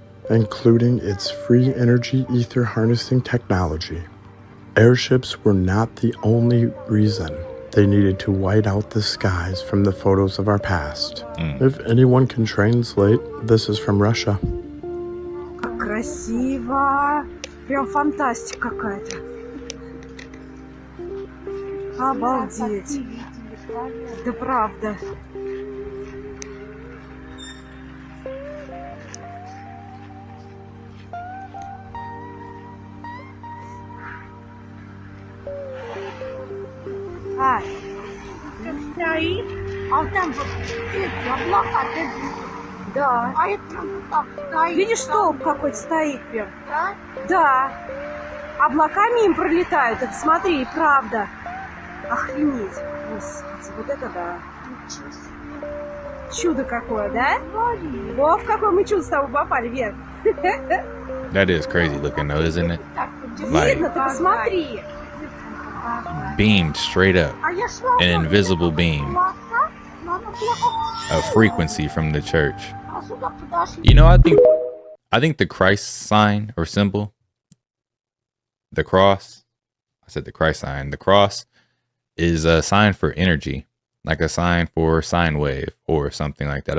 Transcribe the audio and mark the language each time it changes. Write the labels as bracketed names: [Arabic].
[English] including its free energy ether harnessing technology. Airships were not the only reason they needed to white out the skies from the photos of our past. If anyone can translate, this is from Russia. [Russian] Как красиво! Прям фантастика какая-то. Обалдеть! Да правда. А, стоит, а там вот эти облака, да. А это так стоит. Видишь, столб какой-то стоит прям. Да? Да. Облаками им пролетают, это смотри, правда. Охренеть. Господи, вот это да. Чудо какое, да? Во, в какое мы чудо с тобой попали, Вер. [English] That is crazy looking though, isn't it? [Russian] Видно, ты посмотри. [English] Beamed straight up, an invisible beam, a frequency from the church. You know, I think the Christ sign or symbol, the cross, I said the Christ sign, the cross is a sign for energy, like a sign for sine wave or something like that.